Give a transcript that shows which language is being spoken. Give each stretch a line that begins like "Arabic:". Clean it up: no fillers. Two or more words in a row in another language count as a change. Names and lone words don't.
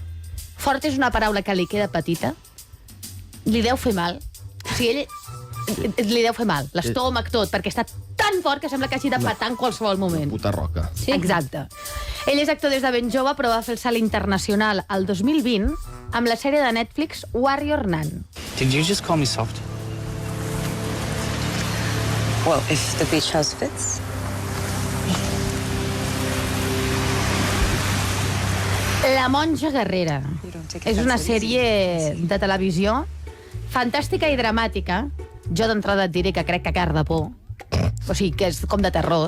Catalan: Fort és una paraula que li queda petita. Li deu fer mal. O sigui, ell li deu fer mal. L'estómac, tot, perquè està tan fort que sembla que hagi de petar en qualsevol moment. Puta roca. Sí. Exacte. Ell és actor des de ben jove, però va fer el salt internacional el 2020 amb la sèrie de Netflix Warrior Nun.
English: Did you just call me soft? Well, if the beach house fits.
Catalan: La monja guerrera. És una sèrie de televisió fantàstica i dramàtica. Jo d'entrada et diré que crec que car de por. O sigui, que és com de terror.